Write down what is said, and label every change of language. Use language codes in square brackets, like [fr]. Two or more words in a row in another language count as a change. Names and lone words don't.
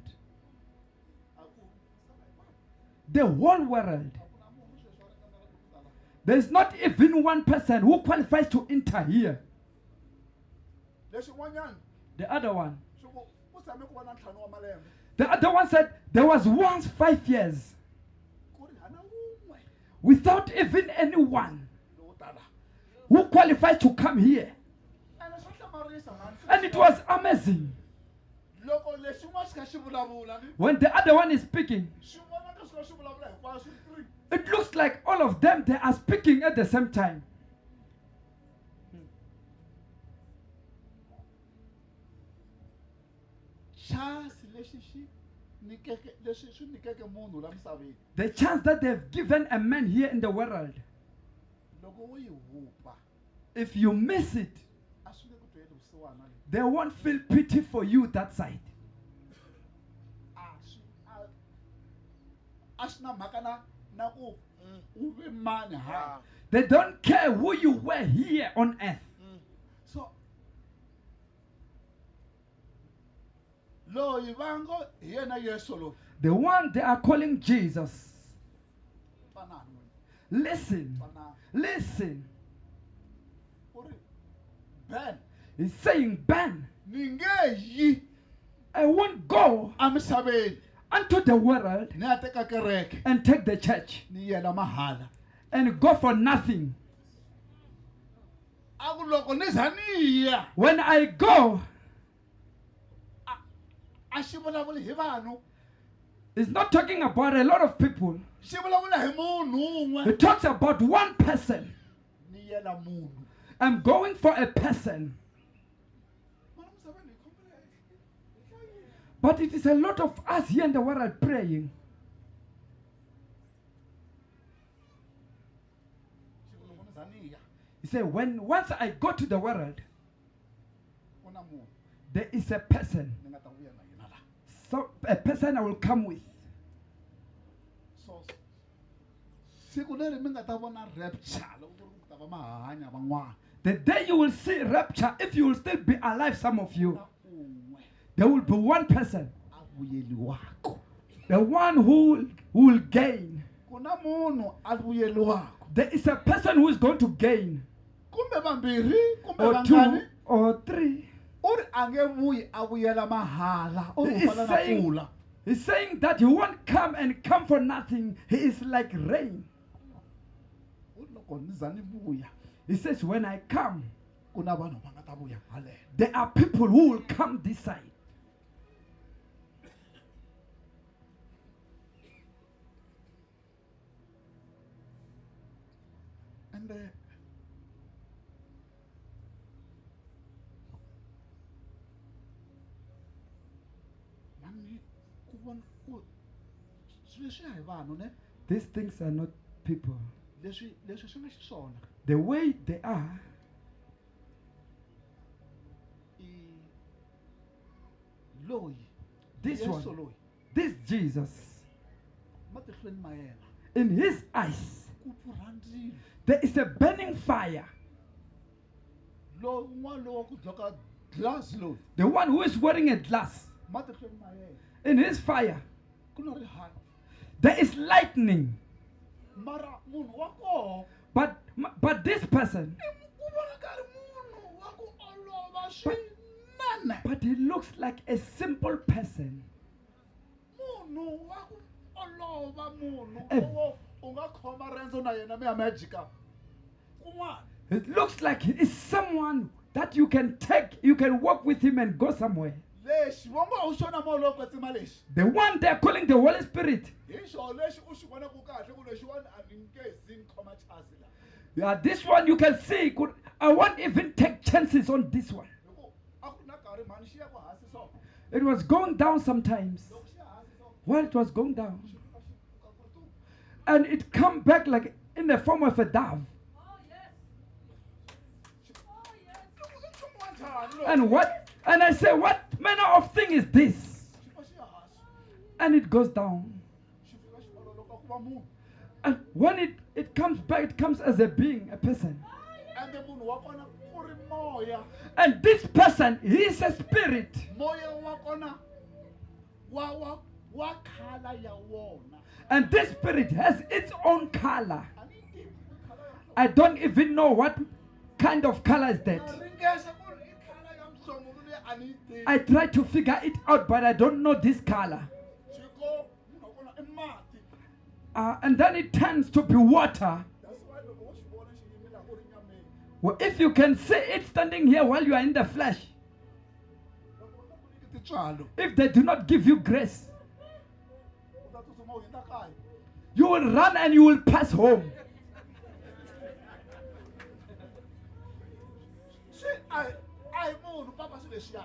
[ts] A ku misava hinkwayo [en] The whole world, [ts] a ku na munhu sweswi a ri ka na loko ku ta la. [en] there is not even one person who qualifies to enter here. [ts] Lexin'wanyana [en] The other one, [ts] swi ku ku tshame ku va na ntlhanu wa malembe [en] the other one said there was once 5 years [ts] ku ri hana wun'we [en] without even anyone [ts] lowu tala. [en] who qualifies to come here. [ts] Ene swa hlamarisa mani. [en] And it was amazing. [ts] Loko lexin'wana xi kha xi vulavula ni [en] When the other one is speaking, [ts] swi vonaka swi kha swi vulavula hinkwaswo swi ri three. [en] it looks like all of them they are speaking at the same time. [ts] Chance lexi xi nyikeke leswi swi nyikeke munhu la misaveni [en] The chance that they've given a man here in the world, [ts] loko wo yi hupa [en] if you miss it, [ts] a swi nge ku tweli vusiwana leyi. [en] they won't feel pity for you that side. [ts] A swi a swi na mhaka na ku u ve mani hayi. [en] They don't care who you were here on earth. [ts] So loyi va ngo hi yena Yesu loyi [en] The one they are calling Jesus. [ts] twanani n'wina [en] Listen, [ts] twanani [en] listen. [ts] u ri Ben [en] He's saying, Ben, [ts] ni nge yi [en] I won't go [ts] emisaveni [en] unto the world [ts] ni ya teka kereke [en] and take the church [ts] ni yela mahala. [en] and go for nothing. [ts] A ku loko ni za ni ya [en] When I go, [ts] a xi vulavuli hi vanhu [en] it's not talking about a lot of people. [ts] xi vulavula hi munhu un'we [en] It talks about one person. [ts] ni yela munhu. [en] I'm going for a person. [ts] Mara misaveni hi khomile hi hlayile. [en] But it is a lot of us here in the world praying. [ts] Xi ku loko ni za ni ya [en] He said, once I go to the world, [ts] ku na munhu [en] there is a person. [ts] ni nga ta vuya na yena la. [en] So a person I will come with. [ts] So siku leri mi nga ta vona rapture loko ku ri ku ta va mahanya van'wana. [en] The day you will see rapture, if you will still be alive, some of you, [ts] Na un'we [en] there will be one person, [ts] a vuyeliwaka. [en] the one who will gain. [ts] Ku na munhu a vuyeliwaka. [en] There is a person who is going to gain, [ts] Kumbe vambirhi kumbe [en] or two, [ts] vangani. [en] or three. [ts] U ri a nge vuyi a vuyela mahala. U ri u [en] He is [ts] fana na [en] saying- [ts] mpfula. [en] He's saying that he won't come and come for nothing. He is like rain. [ts] U ri loko ni za ni vuya [en] He says, when I come, [ts] ku na vanhu va nga ta vuya haleno. [en] there are people who will come this side. [ts] And mani ku vona ku swilo leswi hi vanhu ne [en] These things are not people. [ts] leswi swi nga xiswona [en] The way they are, [ts] i loyi [en] this Yesu one, [ts] loyi [en] this Jesus, [ts] matihlweni ma yena [en] in his eyes, [ts] ku pfurhandzile [en] there is a burning fire. [ts] lowu n'wana lowu wa ku dzoka glass loyi [en] The one who is wearing a glass, [ts] matihlweni ma yena [en] in his fire, [ts] ku na rihanyo [en] there is lightning. [ts] mara munhu wa koho [en] But this person, [ts] ku vona ka ri munhu wa ku olova swinene [en] but he looks like a simple person. [ts] munhu wa ku olova munhu Eh. lowo u nga khoma rendzo na yena mi ya majika kun'wana [en] It looks like he is someone that you can walk with him and go somewhere. [ts] lexi va ngo u xona molo kwetsima lexi [en] The one they're calling the Holy Spirit. [ts] hi xona lexi u xi vonaku kahle ku lexiwani a ni nge zi ni khoma chance la [en] Yeah, this one you can see. I won't even take chances on this one. [ts] hi ku a ku ri na nkarhi mhani xi ya ku hansi so [en] It was going down sometimes. [ts] loko xi ya hansi so [en] While it was going down. [ts] xi fika xi pfuka ku ri tu [en] And it come back like in the form of a dove. [ts] loko i nchumu wa njhani lowu [en] And what? And I say, what manner of thing is this? [ts] xi fa xi ya hansi [en] And it goes down. [ts] xi fika xi ololoka ku va munhu [en] And when it comes back, it comes as a being, a person. [ts] ende munhu wa kona ku ri moya [en] And this person, he is a spirit. [ts] moya wa kona wa khala ya wona [en] And this spirit has its own color. [ts] a ni tivi ku khala ya mhlovo [en] I don't even know what kind of color is [ts] na [en] that. [ts] ringesa ku ri i khala ya mhlovo leyi a ni yi tivi [en] I try to figure it out, but I don't know this color. [ts] xiko munhu wa kona i mati [en] And then it tends to be water. that's why [ts] loko wo xi vona xi yimila ku ri nyameni [en] Well, if you can see it standing here while you are in the flesh, [ts] loko u nga ku nyiki tintswalo [en] if they do not give you grace, [ts] u ta tsutsuma u hundza kaya [en] you will run and you will pass home. [ts] swi a hi munhu papa swi leswiya